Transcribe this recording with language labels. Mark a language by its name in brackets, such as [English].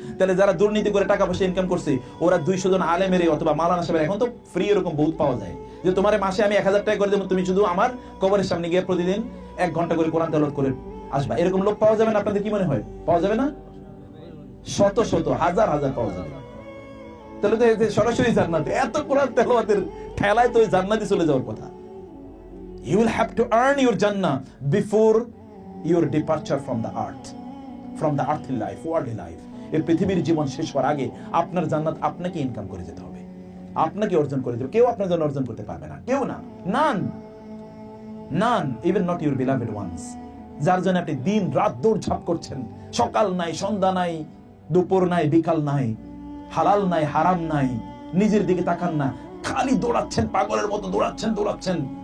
[Bangla] তাহলে যারা দুর্নীতি করে টাকা পয়সা ইনকাম করছে, ওরা 200 জন আলেমের অথবা মাওলানা সাহেবের, এখন তো ফ্রি এরকম বহুত পাওয়া যায়, যে তোমার মাসে আমি 1000 টাকা করে দেবো, তুমি শুধু আমার কবরের সামনে গিয়ে প্রতিদিন 1 ঘন্টা করে কোরআন তেলাওয়াত করে আসবা। এরকম লোক পাওয়া যাবে না? আপনাদের কি মনে হয় পাওয়া যাবে না? শত শত হাজার হাজার পাওয়া যাবে। তাহলে তো সরাসরি জান্নাতে, এত কোরআন তেলাওয়াতের ঠেলায় তো জান্নাতে চলে যাওয়ার কথা। [English] You will have to earn your Jannah before your departure from the earth, from the earthly life, worldly life. [Bangla] এই পৃথিবীর জীবন শেষ হওয়ার আগে আপনার জান্নাত আপনাকে ইনকাম করে যেতে হবে, আপনাকে অর্জন করে যেতে। কেউ আপনার জন্য অর্জন করতে পারবে না, কেউ না, [English] none, even not your beloved ones, [Bangla] যার জন্য আপনি দিন রাত দৌড়ঝাঁপ করছেন, সকাল নাই, সন্ধ্যা নাই, দুপুর নাই, বিকাল নাই, হালাল নাই, হারাম নাই, নিজের দিকে তাকান না, খালি দৌড়াচ্ছেন, পাগলের মতো দৌড়াচ্ছেন।